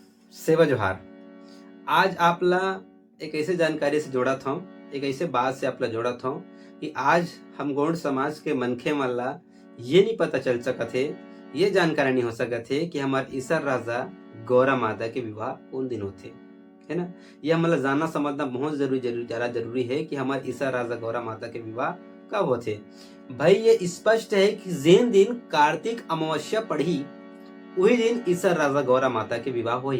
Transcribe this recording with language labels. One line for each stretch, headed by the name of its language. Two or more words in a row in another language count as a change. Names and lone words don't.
Chhattisgarhi: सेवा जोहार। आज आपला एक ऐसे जानकारी से जोड़त हूँ, एक ऐसे बात से आपला जोड़त हूँ कि आज हम गौड़ समाज के मनखे मन ला ये नहीं पता चल सकत है, ये जानकारी नहीं हो सकत है कि हमार ईसर राजा गौरा माता के विवाह कौन दिन होते, है ना। ये हमला जानना समझना बहुत जरूरी है कि हमार ईसर राजा गौरा माता के विवाह कब होते। भाई ये स्पष्ट है कि जिन दिन कार्तिक अमावस्या पड़ी वही दिन ईसर राजा गौरा माता के विवाह हुई।